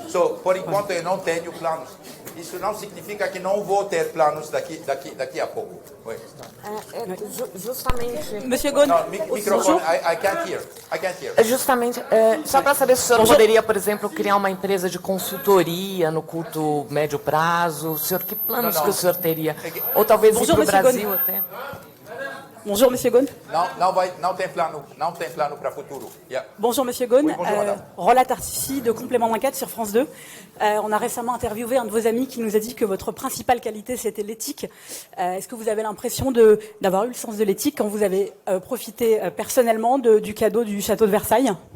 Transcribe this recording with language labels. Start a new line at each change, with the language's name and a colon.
Portuguese: So, por enquanto eu não tenho planos. Isso não significa que não vou ter planos daqui a pouco.
French: Oui.
Portuguese: Justamente...
English: Monsieur Ghosn, microfone, I can't hear.
Portuguese: Justamente, só para saber se o senhor poderia, por exemplo, criar uma empresa de consultoria no curto, médio prazo. O senhor, que planos que o senhor teria? Ou talvez ir para o Brasil até?
French: Bonjour, Monsieur Ghosn.
Portuguese: Não tem plano para futuro.
English: Yeah.
French: Bonjour, Monsieur Ghosn. Oui, bonjour, madame. Roland Tartifi de Complément d'enquête sur France 2. On a récemment interviewé un de vos amis qui nous a dit que votre principale qualité, c'était l'éthique. Est-ce que vous avez l'impression d'avoir eu le sens de l'éthique quand vous avez profité personnellement du cadeau du château de Versailles?